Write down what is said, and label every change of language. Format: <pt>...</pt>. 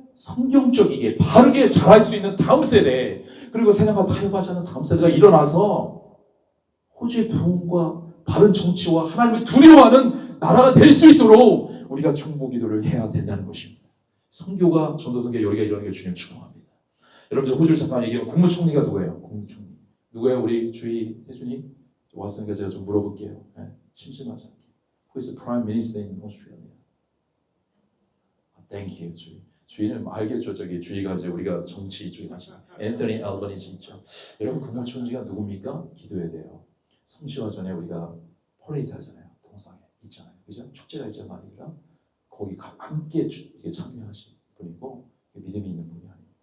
<ko>성경적이게 바르게 자랄 수 있는 다음 세대 그리고 세상과 타협하지 않는 다음 세대가 일어나서 호주의 부흥과 바른 정치와 하나님을 두려워하는 나라가 될 수 있도록 우리가 중보기도를 해야 된다는 것입니다. 선교가 전도선교 여기가 이런 게 주님 축복합니다. 여러분 호주를 잠깐 얘기하면 국무총리가 누구예요? 국무총리 누구예요? 우리 주희 태준이 왔으니까 제가 좀 물어볼게요. 네, 심심하지 않게.</ko> <en>Who is the Prime Minister in Australia? Thank you, 주희.</en> <ko>주희는 알겠죠. 저기 주희가 이제 우리가 정치 주희 하시는 앤서니 알버니지 있죠. 여러분 국무총리가 누굽니까? 기도해야 돼요. 성시화 전에 우리가 퍼레이드 하잖아요. 동상에 있잖아요. 그죠? 축제가 있잖아요. 말이라 거기 함께 참여하신 분이고 믿음이 있는 분이 아닙니다.</ko>